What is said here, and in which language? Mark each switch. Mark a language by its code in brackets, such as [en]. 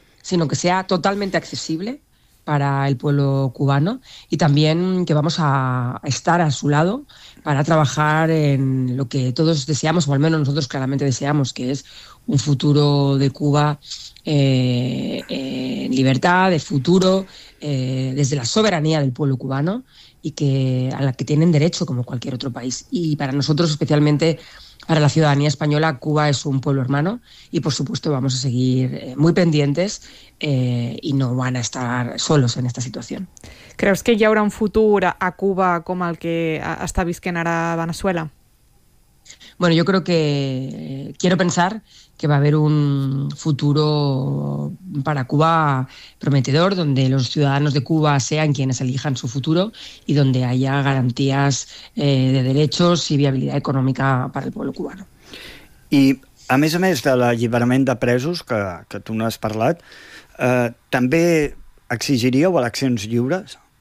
[es] sino que sea totalmente accesible para el pueblo cubano, y también que vamos a estar a su lado para trabajar en lo que todos deseamos, o al menos nosotros claramente deseamos, que es un futuro de Cuba en libertad, de futuro desde la soberanía del pueblo cubano, y que a la que tienen derecho como cualquier otro país. Y para nosotros, especialmente para la ciudadanía española, Cuba es un pueblo hermano, y por supuesto vamos a seguir muy pendientes y no van a estar solos en esta situación. [ca] ¿Creus que hi haurà un futur a Cuba com el que està visquent ara a Venezuela? [es] Bueno, yo creo que quiero pensar que va a haber un futuro para Cuba prometedor, donde los ciudadanos de Cuba sean quienes elijan su futuro y donde haya garantías de derechos y viabilidad económica para el pueblo cubano. [ca] I a més de l'alliberament de presos, que tu no has parlat, també exigiríeu eleccions lliures?